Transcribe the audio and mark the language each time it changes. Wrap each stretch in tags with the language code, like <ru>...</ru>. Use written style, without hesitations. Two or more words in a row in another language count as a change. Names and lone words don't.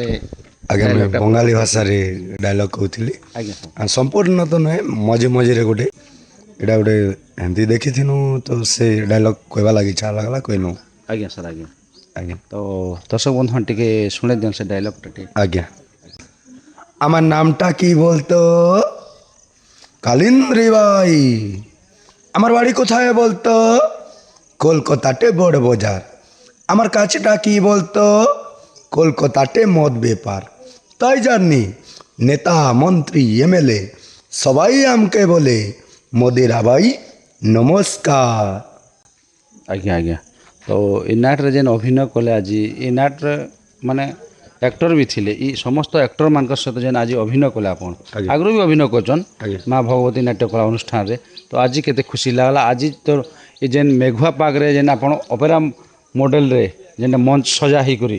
<or>ଆଜ୍ଞା ମୁଁ ଡାଇଲଗ୍ଟା ବଙ୍ଗାଳୀ ପ୍ରକାଶ ଭାଷାରେ ଡାଇଲଗ୍ କହୁଥିଲି। ଆଜ୍ଞା ସାର୍। ଆଉ ସମ୍ପୂର୍ଣ୍ଣ ତ ନୁହେଁ, ମଝି ମଝିରେ ଗୋଟେ ଏଇଟା ଗୋଟେ ଏମିତି ଦେଖିଥିନୁ, ତ ସେ ଡାଇଲଗ୍ କହିବା ଲାଗି ଇଚ୍ଛା ଲାଗଲା କହିନୁ। ଆଜ୍ଞା ସାର୍। ଆଜ୍ଞା ଆଜ୍ଞା ତ ଦର୍ଶକ ବନ୍ଧୁମାନେ ଟିକେ ଶୁଣେଇ ଦିଅନ୍ ସେ ଡାଇଲଗ୍ଟା ଟିକେ।</or> <bn>আজ্ঞা আমার নামটা কি বলতো? কালিন্দ্রি ভাই। আমার বাড়ি কোথায় বলতো? কলকাতাতে বড় বাজার। আমার কাছেটা কি বলতো? কলকাতাতে মদ বেপার। তাই জানি নেতা মন্ত্রী এমএলএ সবাই আমাকে বলে মোদিরা ভাই নমস্কার।</bn> <or>ଆଜ୍ଞା ଆଜ୍ଞା। ତ ଏ ନାଟରେ ଯେନ୍ ଅଭିନୟ କଲେ ଆଜି, ଏ ନାଟରେ ମାନେ ଆକ୍ଟର ବି ଥିଲେ, ଇ ସମସ୍ତ ଆକ୍ଟରମାନଙ୍କ ସହିତ ଯେନ୍ ଆଜି ଅଭିନୟ କଲେ ଆପଣ, ଆଜ୍ଞା। ଆଗରୁ ବି ଅଭିନୟ କରିଛନ୍ ଆଜ୍ଞା। ମା ଭଗବତୀ ନାଟ୍ୟକଳା ଅନୁଷ୍ଠାନରେ, ତ ଆଜି କେତେ ଖୁସି ଲାଗ୍ଲା। ଆଜି ତ ଏ ଯେନ୍ ମେଘୁଆ ପାଗରେ ଯେନ୍ ଆପଣ ଅପେରା ମଡ଼େଲରେ ଯେନ୍ଟା ମଞ୍ଚ ସଜା ହେଇକରି,</or>